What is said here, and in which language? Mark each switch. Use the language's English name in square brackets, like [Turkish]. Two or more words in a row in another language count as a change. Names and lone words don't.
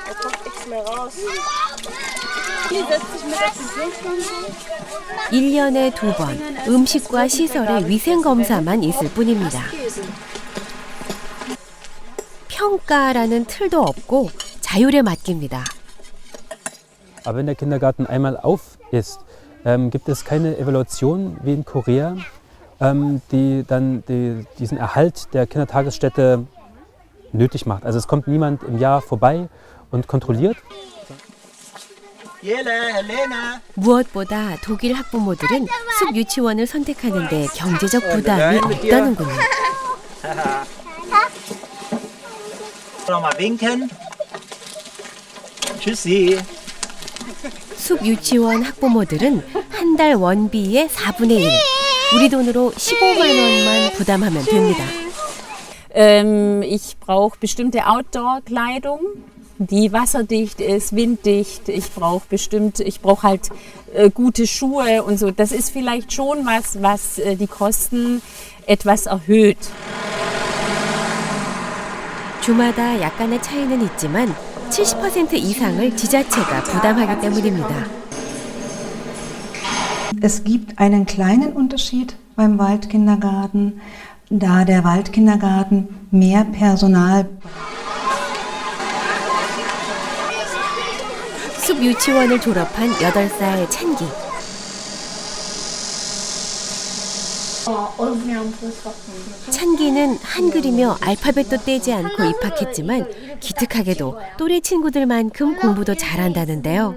[Korean] 1년에 2번 음식과 시설의 위생검사만 있을 뿐입니다. 평가라는 틀도 없고 자율에 맡깁니다. [German] Aber wenn der Kindergarten einmal auf ist, gibt es keine Evaluation wie in Korea, die dann diesen Erhalt der Kindertagesstätte nötig macht. Also es kommt niemand im Jahr vorbei und kontrolliert. [Korean] 무엇보다 독일 학부모들은 숲 유치원을 선택하는데 경제적 부담이 없다는군요. 숲 유치원 학부모들은 한 달 원비의 4분의 1, 우리 돈으로 15만 원만 부담하면 됩니다. [German] Ich brauche bestimmte Outdoor-Kleidung, die wasserdicht ist, winddicht. Ich brauche halt gute Schuhe und so. Das ist vielleicht schon was die Kosten etwas erhöht. [Korean] 주마다 약간의 차이는 있지만 70% 이상을 지자체가 부담하기 때문입니다. [German] Es gibt einen kleinen Unterschied beim Waldkindergarten, da der Waldkindergarten mehr Personal. [Korean] 숲 유치원을 졸업한 8살 찬기. 찬기는 한글이며 알파벳도 떼지 않고 입학했지만 기특하게도 또래 친구들만큼 공부도 잘한다는데요.